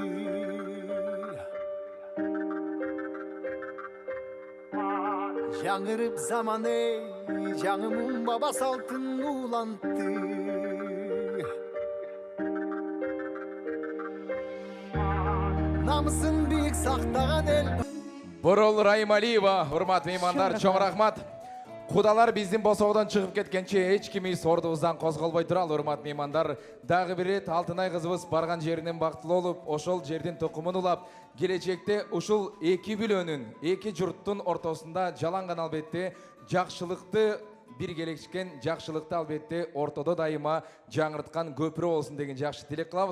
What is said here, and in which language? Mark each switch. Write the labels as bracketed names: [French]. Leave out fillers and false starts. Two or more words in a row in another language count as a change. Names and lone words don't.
[Kyrgyz] Жаңырып заман ей, жаңымын баба салтын улантты. [Kazakh] Намысын биік сақтаған ел. [Kyrgyz] Бурул Раймалиева, урмат меймандар, чоң рахмат. Кудалар биздин босоодон чыгып кеткенче эч кимибиз ордубуздан козголбой туралы, урмат меймандар. Дагы бир рет Алтынай кызыбыз барган жеринен бактылуу болуп, ошол жердин токумун улап, келечекте ушул эки бүлөнүн, эки журттун ортосунда жаланган албетте жакшылыкты биргелешкен, жакшылыкты албетте ортодо дайыма жаңырткан көпүрө болсун деген жакшы тилек кылабыз.